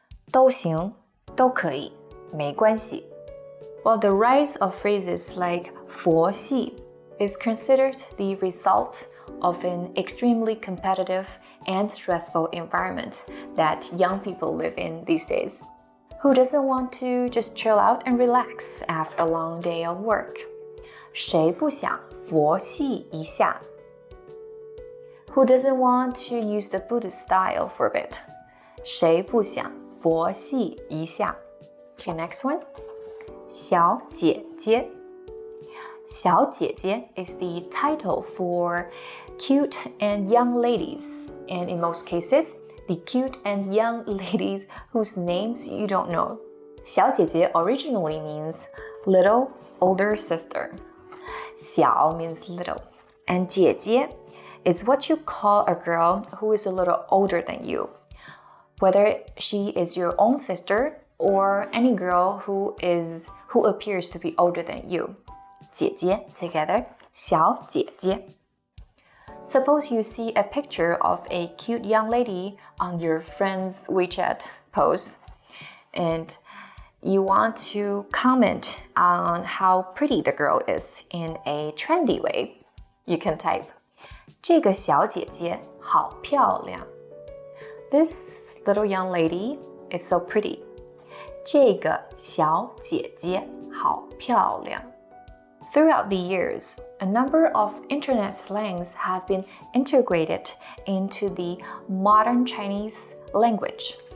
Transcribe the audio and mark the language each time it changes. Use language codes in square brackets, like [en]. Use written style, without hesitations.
[zh] 都行，都可以，没关系 [en] While the rise of phrases like 佛系 is considered the result of an extremely competitive and stressful environment that young people live in these days. Who doesn't want to just chill out and relax after a long day of work? [zh] 谁不想佛系一下 [en] Who doesn't want to use the Buddhist style for a bit? [zh] 谁不想佛系一下 [en] Okay, next one. 小姐姐小姐姐 is the title for cute and young ladies, and in most cases, the cute and young ladies whose names you don't know. 小姐姐 originally means little older sister. 小 means little, and 姐姐 is what you call a girl who is a little older than you, whether she is your own sister or any girl who appears to be older than you. 姐姐 together, 小姐姐. Suppose you see a picture of a cute young lady on your friend's WeChat post, and you want to comment on how pretty the girl is in a trendy way. You can type, [zh] 这个小姐姐好漂亮. [en] This little young lady is so pretty. [zh] 这个小姐姐好漂亮. [en] Throughout the years, a number of internet slangs have been integrated into the modern Chinese language.